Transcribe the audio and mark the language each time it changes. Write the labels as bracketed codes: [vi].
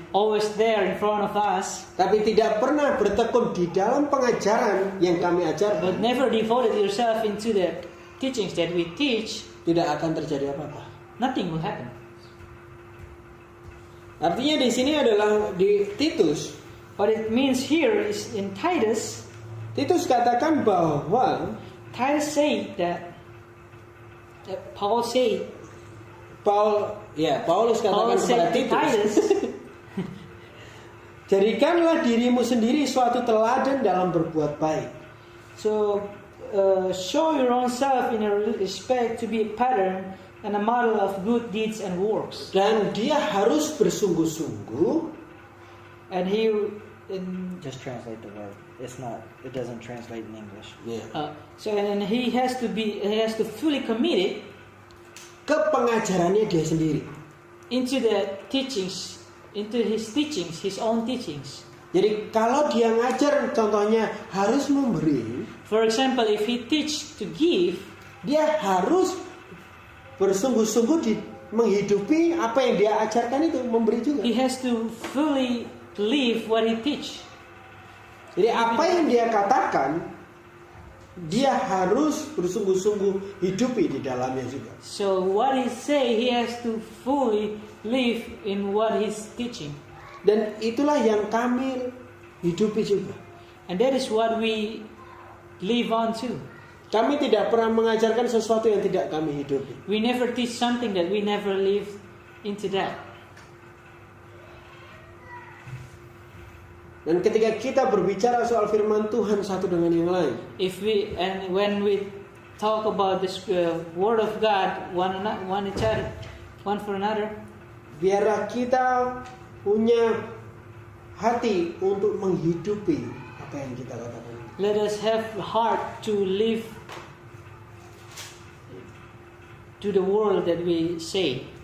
[en] always there in front of us, [id] Tapi tidak pernah bertekun di dalam pengajaran yang kami [en] but [id] ajarkan. [en] never devoted yourself into the teachings that we teach, [id] Tidak akan terjadi apa-apa. [en] nothing will happen. [id] Artinya di sini adalah di Titus. [en] What it means here is in Titus. [id] Titus katakan bahwa [en] Titus said that Paul said. [id] Paulus katakan [en] Paul [id] kepada [en] said to [id] Titus, [en] Titus, [id] jadikanlah dirimu sendiri suatu teladan dalam berbuat baik. [en] so show your own self in a respect to be a pattern and a model of good deeds and works. [id] Dan dia harus bersungguh-sungguh. [en] And he, Just translate the word. It doesn't translate in English. and he has to fully commit [id] Ke pengajarannya dia sendiri. [en] into the teachings, into his teachings, his own teachings. [id] Jadi kalau dia ngajar contohnya harus memberi, [en] For example, if he teach to give, [id] dia harus bersungguh-sungguh menghidupi apa yang dia ajarkan itu, memberi juga. [en] he has to fully live what he teach. [id] Jadi apa yang dia katakan, dia harus bersungguh-sungguh hidupi di dalamnya juga. [en] So what he say, he has to fully live in what he's teaching. [id] Dan itulah yang kami hidupi juga. [en] And that is what we live on too. [id] Kami tidak pernah mengajarkan sesuatu yang tidak kami hidupi. [en] We never teach something that we never live into that. [id] Dan ketika kita berbicara soal firman Tuhan satu dengan yang lain, [en] When we talk about this word of God, one for another, [id] biarlah kita punya hati untuk menghidupi apa yang kita katakan. [en] let us have heart to live to the world that we say.